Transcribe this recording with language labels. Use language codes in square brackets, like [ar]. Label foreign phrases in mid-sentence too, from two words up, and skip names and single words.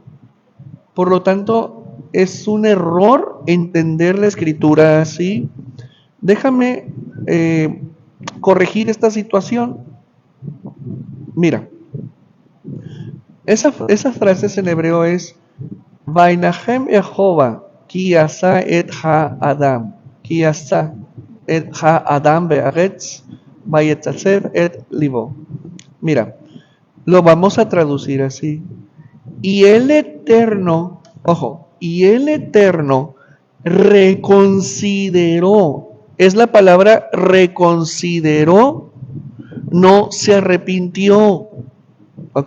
[es] Por lo tanto, es un error entender la escritura así. Déjame corregir esta situación. Mira, esa frase en hebreo es [he] וינחם יהוה כי עשה את האדם כי עשה את האדם בארץ ויתעצב את לבו. [es] Mira, lo vamos a traducir así. Y el Eterno, ojo, y el Eterno reconsideró, es la palabra reconsideró, no se arrepintió, ¿ok?